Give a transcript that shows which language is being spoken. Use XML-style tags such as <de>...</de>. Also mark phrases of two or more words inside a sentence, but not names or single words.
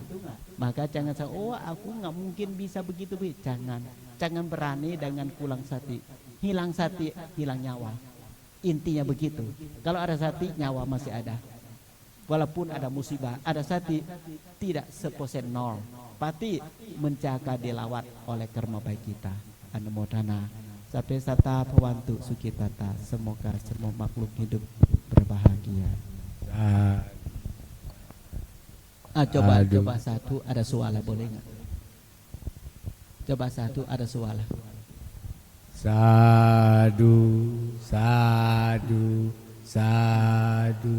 <id>Maka jangan aku nggak mungkin bisa begitu, jangan berani dengan kulang sati, hilang nyawa. Intinya begitu. Kalau ada sati, nyawa masih ada. Walaupun ada musibah, ada sati, tidak 1% nol. Pasti menjaga dilawat oleh karma baik kita.</id> <pi>Anumodhana. Sampai sata pawantu sukitata.</pi> <id>Semoga semua makhluk hidup berbahagia. Coba satu ada suara, boleh nggak? Coba satu ada suara.</id> <pi>Sadu, sadu, sadu.</pi>